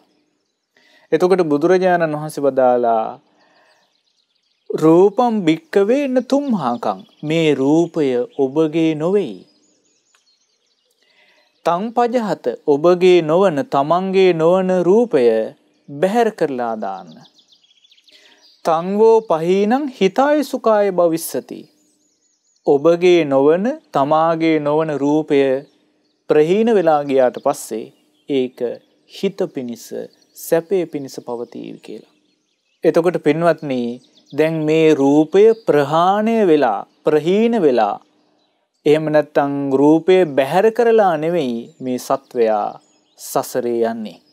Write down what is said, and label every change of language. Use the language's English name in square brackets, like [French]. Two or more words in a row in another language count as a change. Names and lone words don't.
[Sinhala] එතකොට බුදුරජාණන් වහන්සේ වදාලා [Pali] රූපම් භික්කවේ න තුම්හාකං, [Sinhala] මේ රූපය ඔබගේ නොවේ. [Pali] තං පජහත [Sinhala] ඔබගේ නොවන තමන්ගේ නොවන රූපය බැහැර කරලා දාන්න. [Pali] තං වෝ පහීනං හිතාය සුඛාය භවිස්සති. [Sinhala] ඔබගේ නොවන තමාගේ නොවන රූපය ප්‍රහීන වෙලා ගියාට පස්සේ ඒක හිත පිනිස සැපේ පිනිස පවතීවි කියලා. එතකොට පින්වත්නි දැන් මේ රූපය ප්‍රහාණය වෙලා ප්‍රහීන වෙලා එහෙම නැත්නම් රූපය බැහැර කරලා නෙවෙයි මේ සත්වයා සසරේ යන්නේ.